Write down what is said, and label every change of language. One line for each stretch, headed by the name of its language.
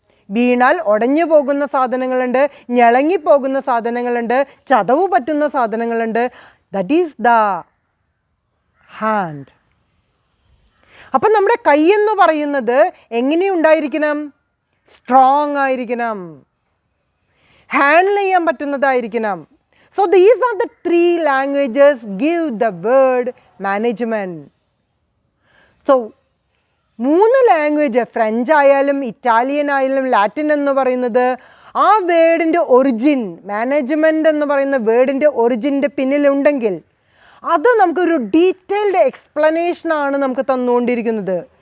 Malayalam: വീണാൽ ഉടഞ്ഞു പോകുന്ന സാധനങ്ങളുണ്ട്, ഞെളങ്ങിപ്പോകുന്ന സാധനങ്ങളുണ്ട്, ചതവ് പറ്റുന്ന സാധനങ്ങളുണ്ട്.
English: That is the hand.
Malayalam: അപ്പം നമ്മുടെ കൈ എന്ന് പറയുന്നത് എങ്ങനെയുണ്ടായിരിക്കണം? സ്ട്രോങ് ആയിരിക്കണം, ഹാൻഡിൽ ചെയ്യാൻ പറ്റുന്നതായിരിക്കണം.
English: So these are the three languages give the word management.
Malayalam: So മൂന്ന് ലാംഗ്വേജ്, ഫ്രഞ്ച് ആയാലും ഇറ്റാലിയൻ ആയാലും ലാറ്റിൻ എന്ന് പറയുന്നത് ആ വേർഡിൻ്റെ ഒറിജിൻ, മാനേജ്മെൻറ്റ് എന്ന് പറയുന്ന വേർഡിൻ്റെ ഒറിജിൻ്റെ പിന്നിലുണ്ടെങ്കിൽ അത് നമുക്കൊരു ഡീറ്റെയിൽഡ് എക്സ്പ്ലനേഷനാണ് നമുക്ക് തന്നുകൊണ്ടിരിക്കുന്നത്.